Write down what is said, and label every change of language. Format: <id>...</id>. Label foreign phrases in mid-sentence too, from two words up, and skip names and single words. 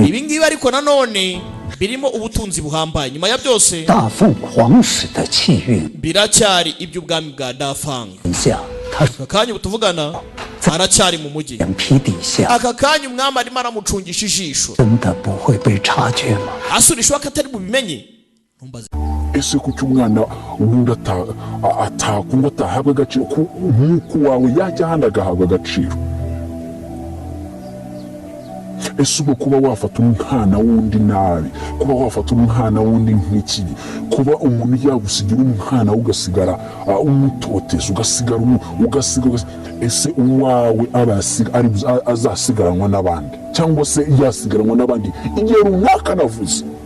<rw>ibi ngibi ariko nanone birimo ubutunzi buhambaye nyuma ya byose</rw> <zh>大凤凰使的气运</zh> <rw>biracyari iby'ubwami bwa dafanga</rw> <zh>下，他</zh> <rw>aka kanya ubu tuvugana aracyari mu mujyi</rw> <zh>眼皮底下</zh> <rw>aka kanya umwami arimo aramucungisha ijisho</rw> <zh>真的不会被察觉吗？</zh> <rw>asurisha ko atari bubimenye ntumbaze ese kuki umwana wundi atakundwa atahabwa agaciro nk'uko wawe yajya ahandi agahabwa agaciro? ese ubwo kuba wafata umwana wundi nabi, kuba wafata umwana wundi nk'ikibi, kuba umuntu yagusigira umwana ugasigara umutoteza, ugasigara ese uwawe azasigaranwa n'abandi, cyangwa se yasigaranwa n'abandi igihe runaka navuze?</rw>